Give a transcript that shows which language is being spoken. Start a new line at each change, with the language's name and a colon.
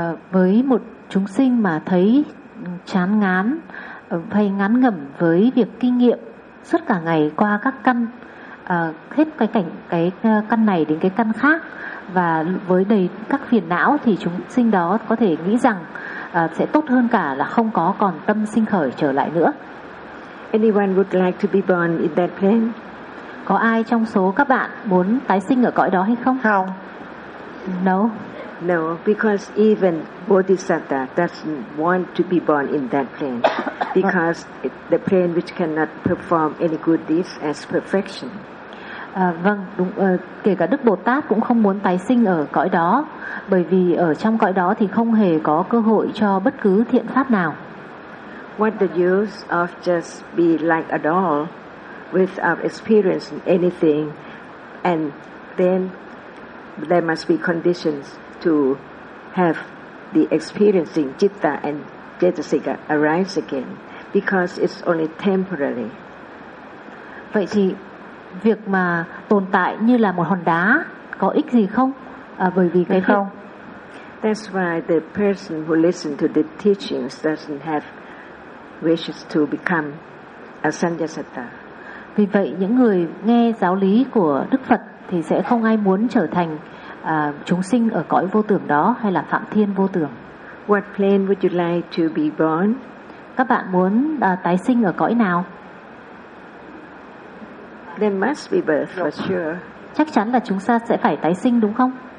Vietnamese: Với một chúng sinh mà thấy chán ngán hay ngán ngẩm với việc kinh nghiệm suốt cả ngày qua các căn, hết cái cảnh cái căn này đến cái căn khác và với đầy các phiền não thì chúng sinh đó có thể nghĩ rằng sẽ tốt hơn cả là không có còn tâm sinh khởi trở lại nữa.
English: Anyone would like to be born in that plane?
Vietnamese: Có ai trong số các bạn muốn tái sinh ở cõi đó hay không? Không.
English: No. No, because even Bodhisattva doesn't want to be born in that plane, because the plane which cannot perform any good deeds as perfection.
Vietnamese: Vâng, đúng, kể cả Đức Bồ Tát cũng không muốn tái sinh ở cõi đó, bởi vì ở trong cõi đó thì không hề có cơ hội cho bất cứ thiện pháp nào.
English: What the use of just be like a doll without experiencing anything, and then there must be conditions to have the experiencing citta and cetasika arise again, because it's only temporary.
Vietnamese: Vậy thì việc mà tồn tại như là một hòn đá có ích gì không? Bởi vì cái không.
English: That's why the person who listen to the teachings doesn't have wishes to become a Sanyasata.
Vietnamese: Vì vậy những người nghe giáo lý của Đức Phật thì sẽ không ai muốn trở thành chúng sinh ở cõi vô tưởng đó hay là Phạm Thiên vô tưởng.
English: What plane would you like to be born?
Vietnamese: Các bạn muốn tái sinh ở cõi nào?
English: There must be birth for sure.
Vietnamese: Chắc chắn là chúng ta sẽ phải tái sinh đúng không?